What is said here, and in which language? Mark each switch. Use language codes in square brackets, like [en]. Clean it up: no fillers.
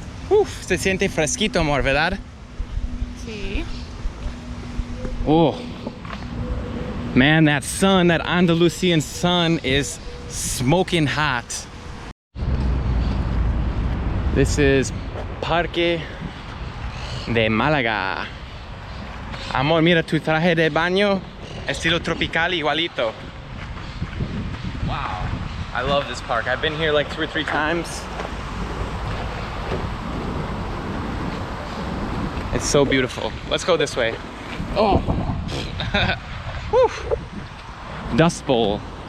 [es] Uf, se siente fresquito, amor, ¿verdad? Sí. [en] Oh, man, that sun, that Andalusian sun is smoking hot. This is Parque de Málaga. [es] Amor, mira tu traje de baño, estilo tropical igualito. [en] Wow, I love this park. I've been here like 2 or 3 times. It's so beautiful. Let's go this way. Oh, whew. Dust Bowl.